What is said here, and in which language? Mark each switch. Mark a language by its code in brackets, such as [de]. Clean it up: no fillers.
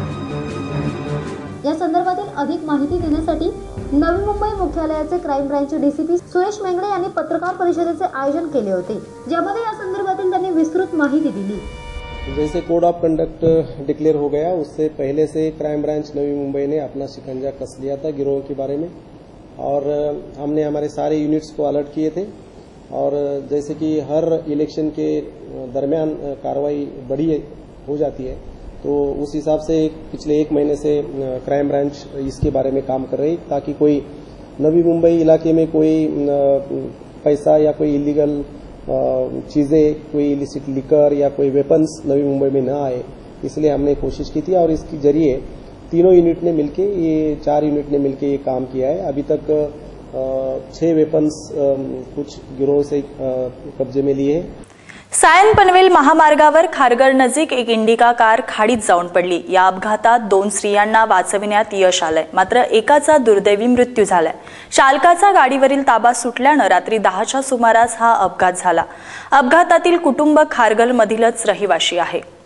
[mr] या संदर्भातील अधिक माहिती देण्यासाठी नवी मुंबई मुख्यालयाचे क्राईम ब्रांचचे डीसीपी सुरेश मेंगडे यांनी पत्रकार परिषदेचे आयोजन केले होते, ज्यामध्ये या संदर्भातील त्यांनी विस्तृत माहिती दिली. [hi] जैसे कोड ऑफ कंडक्ट डिक्लेयर हो गया, उससे पहले से क्राइम ब्रांच नवी मुंबई ने अपना शिकंजा कस लिया था गिरोह के बारे में, और हमने हमारे सारे यूनिट्स को अलर्ट किए थे. और जैसे कि हर इलेक्शन के दरमियान कार्रवाई बड़ी हो जाती है, तो उस हिसाब से पिछले 1 महीने से क्राइम ब्रांच इसके बारे में काम कर रही, ताकि कोई नवी मुंबई इलाके में कोई पैसा या कोई इलीगल चीज़ें, कोई इलिसिट लिकर या कोई वेपन्स नवी मुंबई में न आए, इसलिए हमने कोशिश की थी. और इसके जरिए तीनों यूनिट ने मिलके, ये 4 यूनिट ने मिलके ये काम किया है. अभी तक 6 वेपन्स कुछ गिरोह से कब्जे में लिए हैं. [mr] सायन पनवेल महामार्गावर खारघर नजीक एक इंडिका कार खाडीत जाऊन पडली. या अपघातात 2 स्त्रियांना वाचविण्यात यश आलंय, मात्र एकाचा दुर्दैवी मृत्यू झालाय. चालकाचा गाडीवरील ताबा सुटल्यानं रात्री 10च्या सुमारास हा अपघात झाला. अपघातातील कुटुंब खारघर मधीलच रहिवाशी आहे.